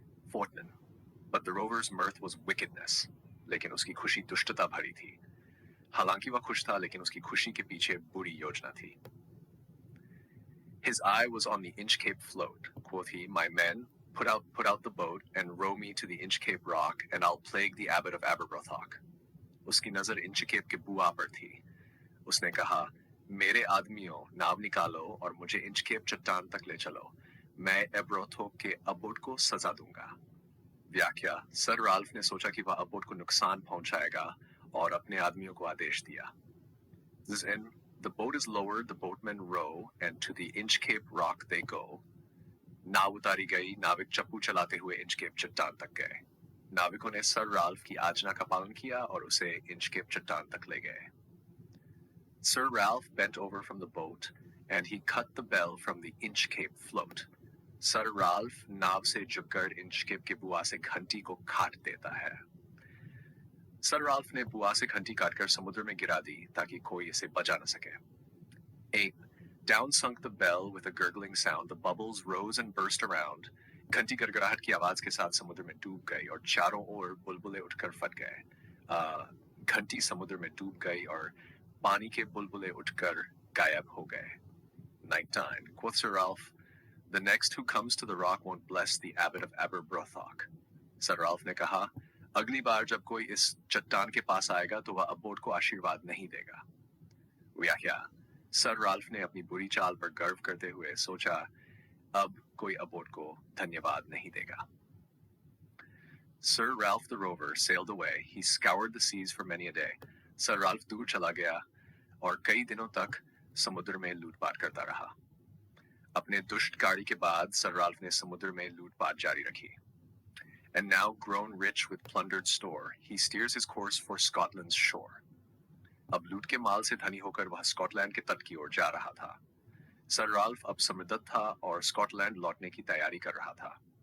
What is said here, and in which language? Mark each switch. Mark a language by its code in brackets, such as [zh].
[en] 14. But the rover's mirth was wickedness. [hi] लेकिन उसकी खुशी दुष्टता भरी थी. हालांकि वह खुश था, लेकिन उसकी खुशी के पीछे बुरी योजना थी. [en] His eye was on the Inchcape float. Quoth he, "My men, put out the boat and row me to the Inchcape Rock, and I'll plague the abbot of Aberbrothock." [hi] उसकी नजर इंचकेप के बुआ पर थी. उसने कहा, मेरे आदमियों, नाव निकालो और मुझे इंचकेप चट्टान तक ले चलो. मैं एब्रोथोक के अब्बोट को सजा दूंगा. व्याख्या. सर राल्फ ने सोचा कि वह अब्बोट को नुकसान पहुंचाएगा और अपने आदमियों को आदेश दिया. [en] This end, the boat is lowered, the boatmen row, and to the Inchcape Rock they go. [hi] नाव उतारी गई, नाविक चप्पू चलाते हुए इंचकेप चट्टान तक गए. नाविकों ने सर राल्फ की आज्ञा का पालन किया और उसे इंचकेप चट्टान तक ले गए. [en] Sir Ralph bent over from the boat, and he cut the bell from the Inchcape float. [hi] Sir Ralph नाव से झुककर इंचकेप के बुआ से घंटी को काट देता है. सर राल्फ ने बुआ से घंटी काटकर समुद्र में गिरा दी ताकि कोई इसे बचा न सके. 8. [en] Down sunk the bell with a gurgling sound. The bubbles rose and burst around. [hi] घंटी गड़गड़ाहट की आवाज के साथ समुद्र में डूब गई और चारों ओर बुलबुलें उठकर फट गए। घंटी समुद्र में डूब गई और पानी के बुलबुलें उठकर गायब हो गए। [en] Night 9. Quoth Sir Ralph, "The next who comes to the rock won't bless the abbot of Aberbrothock." [hi] Sir Ralph ने कहा, अगली बार जब कोई इस चट्टान के पास आएगा तो वह अबोट को आशीर्वाद नहीं देगा। व्याख्या: सर राल्फ ने अपनी बुरी चाल पर गर्व करते हुए सोचा, अब कोई अबोट को धन्यवाद नहीं देगा। [en] Sir Ralph the Rover sailed away. He scoured the seas for many a day. [hi] Sir Ralph दूर चला गया और कई दिनों तक समुद्र में लूटपाट करता रहा। अपने दुष्ट गाड़ी के बाद सर राल्फ ने समुद्र में लूटपाट जारी रखी। [en] And now grown rich with plundered store, he steers his course for Scotland's shore. [hi] अब लूट के माल से धनी होकर वह स्कॉटलैंड के तट की ओर जा रहा था। सर राल्फ अब समृद्ध था और स्कॉटलैंड लौटने की तैयारी कर रहा था।